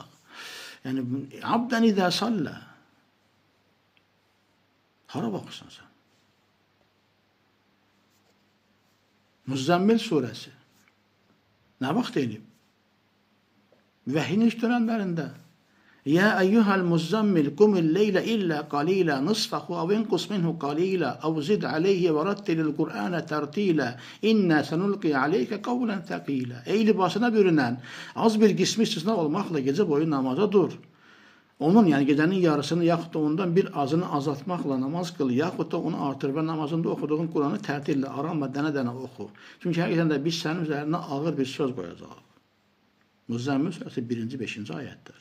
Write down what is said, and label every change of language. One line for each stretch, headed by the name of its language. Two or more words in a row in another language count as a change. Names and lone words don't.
Azerbaijani: Yəni,
Arabic: عبدا إذا صلى.
Azerbaijani: Hara baxırsan sən? Müzzəmmil surəsi. Nə vaxt eləyib? Vəhin iş dönənlərində.
Arabic: يا أيها المزمل قم الليل إلا قليلا نصفه أو انقص منه قليلا أو زد عليه ورتل القرآن ترتيلا إنا سنلقي عليك قولا ثقيلا.
Azerbaijani: Ey libasına bürünen, az bir qismi istisna olmaqla gecə boyu namaza dur. Onun, yəni gecənin yarısını yaxud da ondan bir azını azaltmaqla namaz qıl, yaxud da onu artır və namazında oxuduğun Quranı tərtillə, aramla, dənə-dənə oxu. Çünki həqiqətən də biz sənin üzərinə ağır bir söz qoyacaq. Müzzəmmil surəsi 1-5-ci ayətdir.